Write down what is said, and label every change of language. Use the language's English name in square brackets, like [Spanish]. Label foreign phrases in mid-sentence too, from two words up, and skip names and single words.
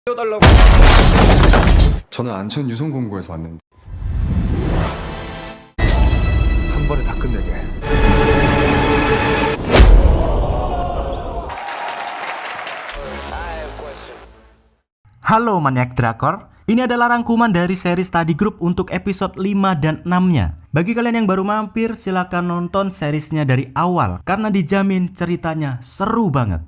[Korean] 띄워달라고. 저는 안천 유성공고에서 왔는데 한 번에 다 끝내게. [Indonesian] Halo Maniak Drakor, ini adalah rangkuman dari seri Study Group untuk episode 5 dan 6-nya. Bagi kalian yang baru mampir, silakan nonton seriesnya dari awal karena dijamin ceritanya seru banget.